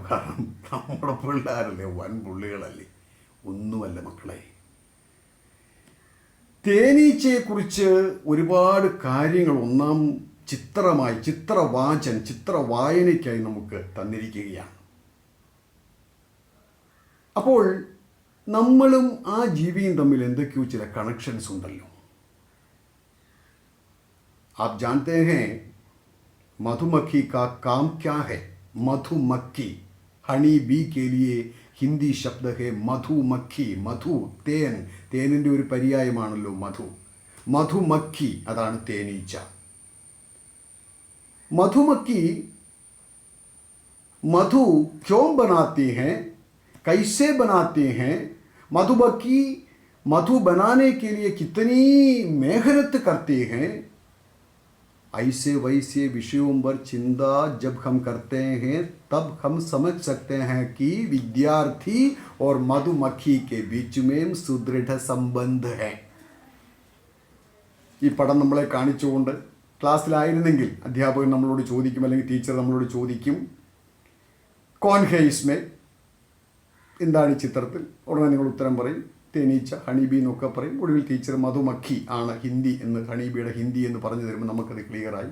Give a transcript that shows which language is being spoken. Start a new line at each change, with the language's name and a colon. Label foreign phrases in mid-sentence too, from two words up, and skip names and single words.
Malayalam: കാരണം നമ്മുടെ പിള്ളേരല്ലേ, വൻ പുള്ളികളല്ലേ. ഒന്നുമല്ല മക്കളെ, തേനീച്ചയെക്കുറിച്ച് ഒരുപാട് കാര്യങ്ങൾ 1ാം ചിത്രമായി, ചിത്രവായനയ്ക്കായി നമുക്ക് തന്നിരിക്കുകയാണ്. അപ്പോൾ നമ്മളും ആ ജീവിയും തമ്മിൽ എന്തൊക്കെയോ ചില കണക്ഷൻസ് ഉണ്ടല്ലോ.
Hindi: आप जानते हैं मधुमक्खी का काम क्या है? मधुमक्खी,
English: honey bee
Hindi: के लिए हिंदी शब्द है मधुमक्खी.
Malayalam: മധു തേൻ, തേനിൻ്റെ ഒരു പര്യായമാണല്ലോ മധു. മധുമക്ഖി അതാണ് തേനീച്ച.
Hindi: मधुमक्खी मधु क्यों बनाती हैं, कैसे बनाती हैं, मधुमक्खी मधु बनाने के लिए कितनी मेहनत करती हैं. ऐसे वैसे विषयों पर चिंता जब हम करते हैं तब हम समझ सकते हैं कि विद्यार्थी और मधुमक्खी के बीच में सुदृढ़ संबंध है.
Malayalam: ഈ പടം നമ്മളെ കാണിച്ചുകൊണ്ട് ക്ലാസ്സിലായിരുന്നെങ്കിൽ അധ്യാപകൻ നമ്മളോട് ചോദിക്കും, അല്ലെങ്കിൽ ടീച്ചർ നമ്മളോട് ചോദിക്കും,
Hindi: कौन है इसमें,
Malayalam: എന്താണ് ഈ ചിത്രത്തിൽ? ഉടനെ നിങ്ങൾ ഉത്തരം പറയും തേനീച്ച, ഹണിബി എന്നൊക്കെ പറയും. ഒടുവിൽ ടീച്ചർ മധുമക്ഖി ആണ് ഹിന്ദി എന്ന്, ഹണിബിയുടെ ഹിന്ദി എന്ന് പറഞ്ഞു തരുമ്പോൾ നമുക്കത് ക്ലിയറായി.